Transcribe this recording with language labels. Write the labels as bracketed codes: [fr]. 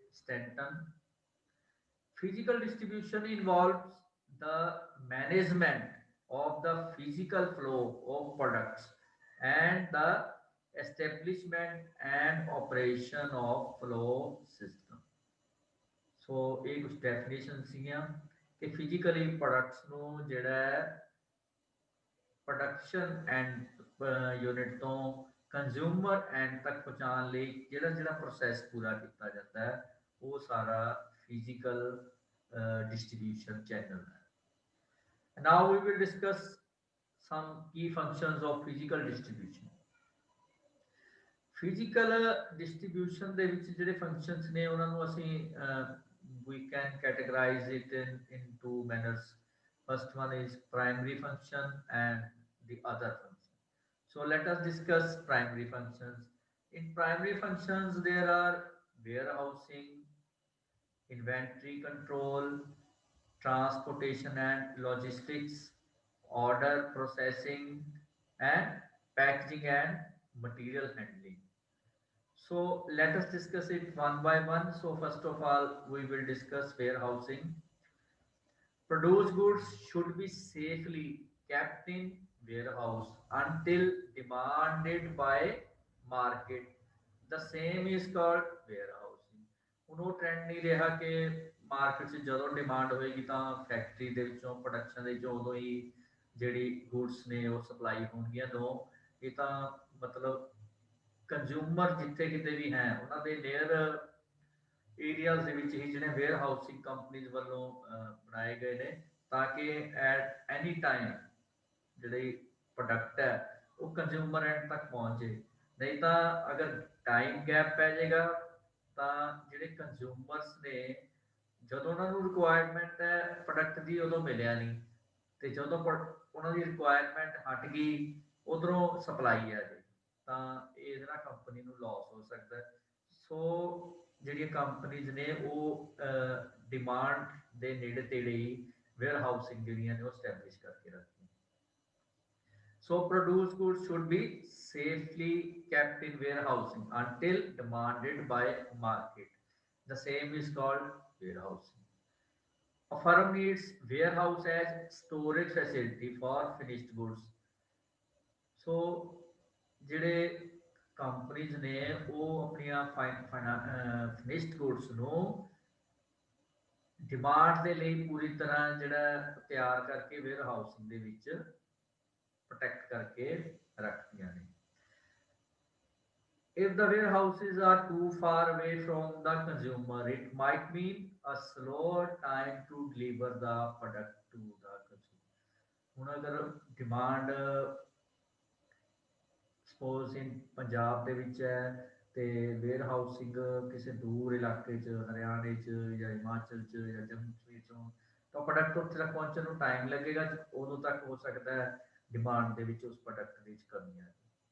[en] Stanton: physical distribution involves the management of the physical flow of products and the establishment and operation of flow system. [pa] So ਇਹ ਕੁਝ definition ਸੀਗੀਆਂ ਕਿ physically products ਨੂੰ ਜਿਹੜਾ production and unit ਤੋਂ consumer and ਤੱਕ ਪਹੁੰਚਾਉਣ ਲਈ ਜਿਹੜਾ ਜਿਹੜਾ ਪ੍ਰੋਸੈਸ ਪੂਰਾ ਕੀਤਾ ਜਾਂਦਾ ਹੈ ਉਹ ਸਾਰਾ physical distribution channel. [en] Now we will discuss some key functions of physical distribution. Physical distribution [pa] ਦੇ ਵਿੱਚ ਜਿਹੜੇ [en] functions [pa] ਨੇ ਉਹਨਾਂ ਨੂੰ ਅਸੀਂ [en] we can categorize it in two manners. First one is primary function and the other function. So let us discuss primary functions. In primary functions there are warehousing, inventory control, transportation and logistics, order processing, and packaging and material handling. So let us discuss it one by one. So first of all, we will discuss warehousing. Produced goods should be safely kept in warehouse until demanded by market. The same is called warehousing. [pa] ਹੁਣ ਉਹ trend ਨਹੀਂ ਰਿਹਾ ਕਿ market 'ਚ ਜਦੋਂ demand ਹੋਏਗੀ ਤਾਂ factory ਦੇ ਵਿੱਚੋਂ ਪ੍ਰੋਡਕਸ਼ਨ ਦੇ ਵਿੱਚੋਂ ਉਦੋਂ ਹੀ ਜਿਹੜੀ ਗੁੱਡਸ ਨੇ ਉਹ ਸਪਲਾਈ ਹੋਣਗੀਆਂ। ਦੋ ਇਹ ਤਾਂ ਮਤਲਬ ਕੰਜ਼ਿਊਮਰ ਜਿੱਥੇ ਕਿਤੇ ਵੀ ਹੈ ਉਹਨਾਂ ਦੇ ਨੀਅਰ ਏਰੀਆਜ਼ ਦੇ ਵਿੱਚ ਹੀ ਜਿਹੜੇ ਵੇਅਰ ਹਾਊਸਿੰਗ ਕੰਪਨੀਜ਼ ਵੱਲੋਂ ਬਣਾਏ ਗਏ ਨੇ ਤਾਂ ਕਿ [en] at any time [pa] ਜਿਹੜੀ ਪ੍ਰੋਡਕਟ ਹੈ ਉਹ ਕੰਜ਼ਿਊਮਰ ਐਂਡ ਤੱਕ ਪਹੁੰਚੇ। ਨਹੀਂ ਤਾਂ ਅਗਰ ਟਾਈਮ ਗੈਪ ਪੈ ਜਾਏਗਾ ਤਾਂ ਜਿਹੜੇ ਕੰਜ਼ਿਊਮਰਸ ਨੇ ਜਦੋਂ ਉਹਨਾਂ ਨੂੰ ਰਿਕੁਆਇਰਮੈਂਟ ਹੈ ਪ੍ਰੋਡਕਟ ਦੀ ਉਦੋਂ ਮਿਲਿਆ ਨਹੀਂ ਤੇ ਜਦੋਂ ਉਹਨਾਂ ਦੀ ਰਿਕੁਆਇਰਮੈਂਟ ਹਟ ਗਈ ਉਧਰੋਂ ਸਪਲਾਈ ਆ ਗਈ ਤਾਂ ਇਹਦੇ ਨਾਲ ਕੰਪਨੀ ਨੂੰ ਲਾਸ ਹੋ ਸਕਦਾ। ਸੋ ਜਿਹੜੀਆਂ ਕੰਪਨੀਜ਼ ਨੇ ਉਹ ਡਿਮਾਂਡ ਦੇ ਨੇੜੇ ਤੇੜੇ ਹੀ ਵੇਅਰ ਹਾਊਸਿੰਗ ਜਿਹੜੀਆਂ ਨੇ ਉਹ ਸਟੈਬਲਿਸ਼ ਕਰਕੇ ਰੱਖਦੀਆਂ। [en] So produced goods should be safely kept in warehousing until demanded by market. The same is called warehousing. A firm needs warehouse as storage facility for finished goods. [pa] So ਜਿਹੜੇ companies ਨੇ ਉਹ ਆਪਣੀਆਂ finished goods ਨੂੰ demand ਦੇ ਲਈ ਪੂਰੀ ਤਰ੍ਹਾਂ ਜਿਹੜਾ ਤਿਆਰ ਕਰਕੇ ਵੇਅਰ ਹਾਊਸਿੰਗ ਦੇ ਵਿੱਚ ਪ੍ਰੋਟੈਕਟ ਕਰਕੇ ਰੱਖਦੀਆਂ ਨੇ। [en] If the warehouses are too far away from the consumer, it might mean a slower time to deliver the product to the consumer. [pa] ਹੁਣ ਅਗਰ ਡਿਮਾਂਡ [en] suppose in [pa] ਪੰਜਾਬ ਦੇ ਵਿੱਚ ਹੈ ਤੇ ਵੇਅਰ ਹਾਊਸਿੰਗ ਕਿਸੇ ਦੂਰ ਇਲਾਕੇ 'ਚ ਹਰਿਆਣੇ 'ਚ ਜਾਂ ਹਿਮਾਚਲ 'ਚ ਜਾਂ ਜੰਮੂ ਕਸ਼ਮੀਰ 'ਚੋਂ ਤਾਂ ਪ੍ਰੋਡਕਟ ਉੱਥੇ ਤੱਕ ਪਹੁੰਚਣ ਨੂੰ ਟਾਈਮ ਲੱਗੇਗਾ, ਉਦੋਂ ਤੱਕ ਹੋ ਸਕਦਾ ਹੈ ਡਿਮਾਂਡ ਦੇ ਵਿੱਚ ਉਸ ਪ੍ਰੋਡਕਟ ਦੀ ਕਮੀ ਆ ਜਾਏ।